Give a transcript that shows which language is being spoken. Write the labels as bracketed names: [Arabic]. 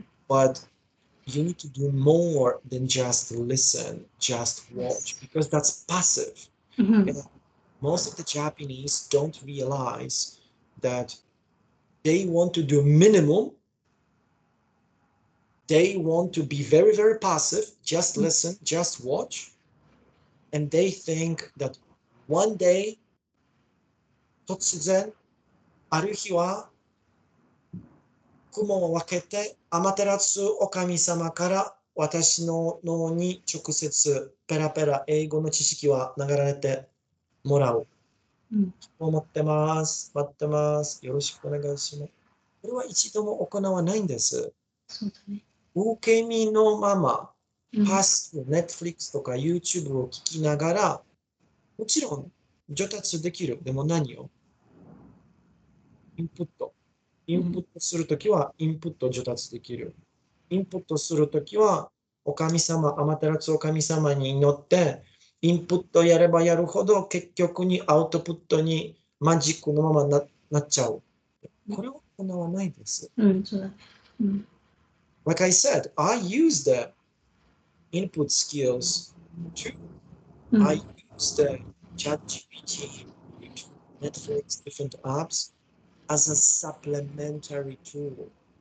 [English] But you need to do more than just listen, just watch, because that's passive. And most of the Japanese don't realize that they want to do minimum. They want to be very, very passive, just listen, just watch. And they think that one day, [Japanese] 突然、ある日は、雲を分けて、アマテラスお神様から私の脳に直接ペラペラ英語の知識は流れてもらう。思ってます。待ってます。よろしくお願いします。これは一度も行わないんです。そうだね。受け身のまま、パス、Netflix とか YouTube を聞きながら、もちろん上達できる。でも何をインプット。インプットするときはインプット上達できる。インプットするときは、お神様、アマテラスお神様に祈って、インプットやればやるほど、結局にアウトプットにマジックのままなっちゃう。これは行わないです。そうだ。 [English] Like I said, I use the input skills too. I use the ChatGPT, Netflix, different apps as a supplementary tool.